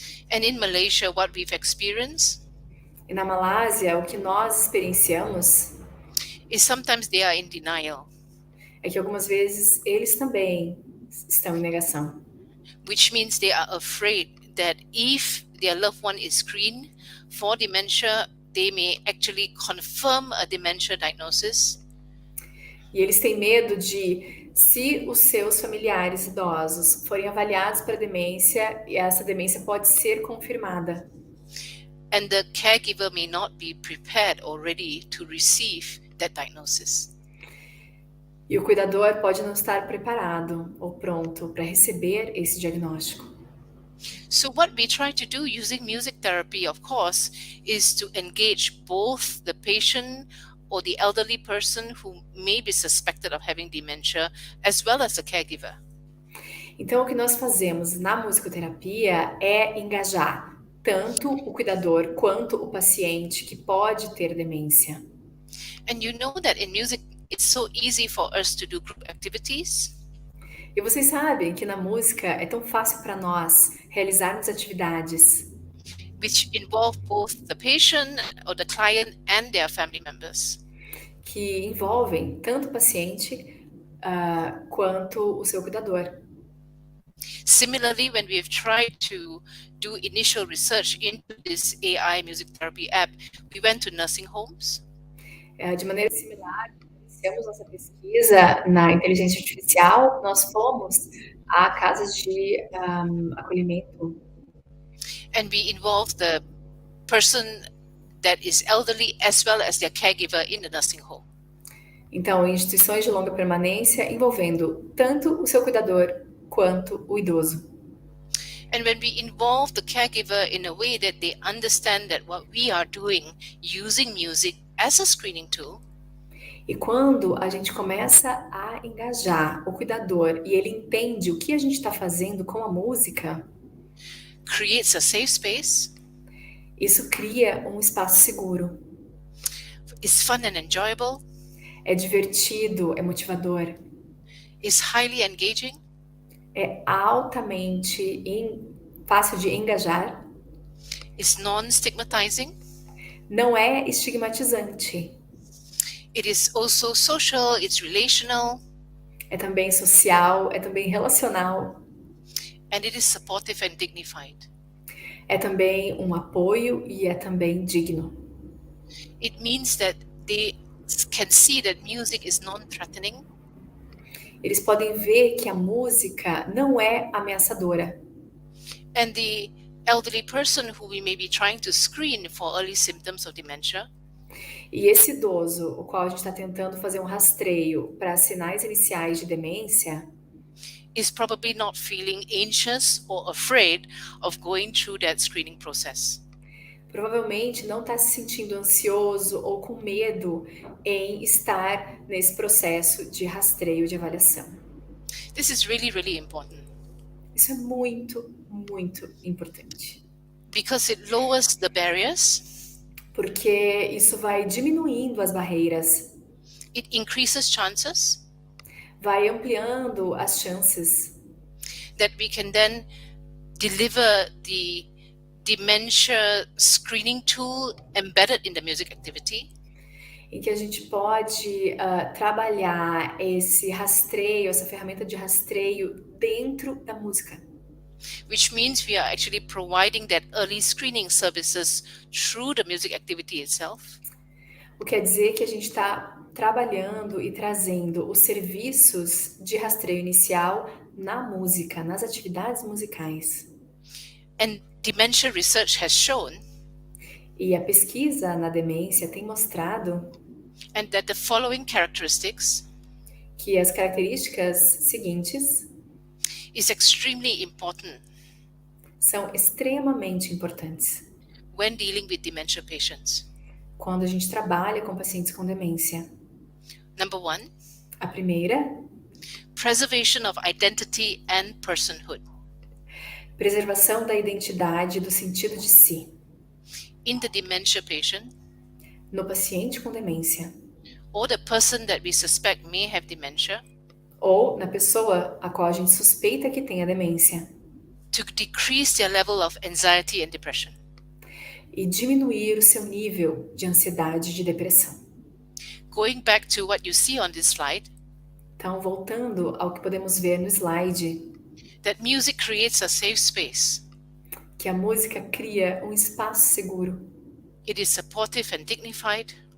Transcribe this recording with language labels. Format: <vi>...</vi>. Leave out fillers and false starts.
<en>and in Malaysia, what we've experienced</en> <pt>E na Malásia, o que nós experienciamos</pt> <en>is sometimes they are in denial,</en> <pt>é que algumas vezes eles também estão em negação,</pt> <en>which means they are afraid that if their loved one is screened for dementia, they may actually confirm a dementia diagnosis,</en> <pt>e eles têm medo de, se os seus familiares idosos forem avaliados para demência, e essa demência pode ser confirmada.</pt> <en>and the caregiver may not be prepared or ready to receive that diagnosis.</en> <pt>E o cuidador pode não estar preparado ou pronto para receber esse diagnóstico.</pt> <en>So what we try to do using music therapy, of course, is to engage both the patient or the elderly person who may be suspected of having dementia, as well as the caregiver.</en> <pt>Então, o que nós fazemos na musicoterapia é engajar tanto o cuidador quanto o paciente que pode ter demência.</pt> <en>And you know that in music, it's so easy for us to do group activities.</en> <pt>E vocês sabem que na música é tão fácil para nós realizarmos atividades</pt> <en>Which involve both the patient or the client and their family members.</en> <pt>que envolvem tanto o paciente quanto o seu cuidador.</pt> <en>Similarly, when we have tried to do initial research into this AI music therapy app, we went to nursing homes.</en> <pt>De maneira similar, iniciamos nossa pesquisa na inteligência artificial, nós fomos a casas de acolhimento.</pt> <en>And we involved the person that is elderly as well as their caregiver in the nursing home.</en> <pt>Então, instituições de longa permanência envolvendo tanto o seu cuidador quanto o idoso.</pt> <en>And when we involve the caregiver in a way that they understand that what we are doing using music as a screening tool,</en> <pt>E quando a gente começa a engajar o cuidador e ele entende o que a gente está fazendo com a música,</pt> <en>creates a safe space,</en> <pt>isso cria um espaço seguro.</pt> <en>is fun and enjoyable,</en> <pt>É divertido, é motivador,</pt> <en>is highly engaging,</en> <pt>é altamente fácil de engajar,</pt> <en>is non-stigmatizing,</en> <pt>não é estigmatizante,</pt> <en>it is also social, it's relational,</en> <pt>é também social, é também relacional,</pt> <en>and it is supportive and dignified.</en> <pt>é também um apoio e é também digno.</pt> <en>It means that they can see that music is non-threatening,</en> <pt>Eles podem ver que a música não é ameaçadora.</pt> <en>and the elderly person who we may be trying to screen for early symptoms of dementia</en> <pt>E esse idoso, o qual a gente está tentando fazer um rastreio para sinais iniciais de demência,</pt> <en>is probably not feeling anxious or afraid of going through that screening process.</en> <pt>provavelmente não está se sentindo ansioso ou com medo em estar nesse processo de rastreio de avaliação.</pt> <en>This is really, really important</en> <pt>Isso é muito, muito importante.</pt> <en>because it lowers the barriers,</en> <pt>Porque isso vai diminuindo as barreiras,</pt> <en>it increases chances</en> <pt>vai ampliando as chances</pt> <en>that we can then deliver the dementia screening tool embedded in the music activity</en> <pt>em que a gente pode trabalhar esse rastreio, essa ferramenta de rastreio dentro da música.</pt> <en>which means we are actually providing that early screening services through the music activity itself.</en> <pt>O que quer dizer que a gente está trabalhando e trazendo os serviços de rastreio inicial na música, nas atividades musicais.</pt> <en>And dementia research has shown</en> <pt>E a pesquisa na demência tem mostrado</pt> <en>and that the following characteristics</en> <pt>que as características seguintes</pt> <en>is extremely important</en> <pt>são extremamente importantes</pt> <en>when dealing with dementia patients.</en> <pt>quando a gente trabalha com pacientes com demência.</pt> <en>Number one,</en> <pt>A primeira,</pt> <en>preservation of identity and personhood.</en> <pt>preservação da identidade e do sentido de si.</pt> <en>In the dementia patient</en> <pt>No paciente com demência,</pt> <en>or the person that we suspect may have dementia,</en> <pt>ou na pessoa a qual a gente suspeita que tenha demência,</pt> <en>to decrease their level of anxiety and depression.</en> <pt>e diminuir o seu nível de ansiedade e de depressão.</pt> <en>Going back to what you see on this slide,</en> <pt>Então, voltando ao que podemos ver no slide,</pt> <en>that music creates a safe space.</en> <pt>que a música cria um espaço seguro.</pt> <en>It is supportive and dignified,</en>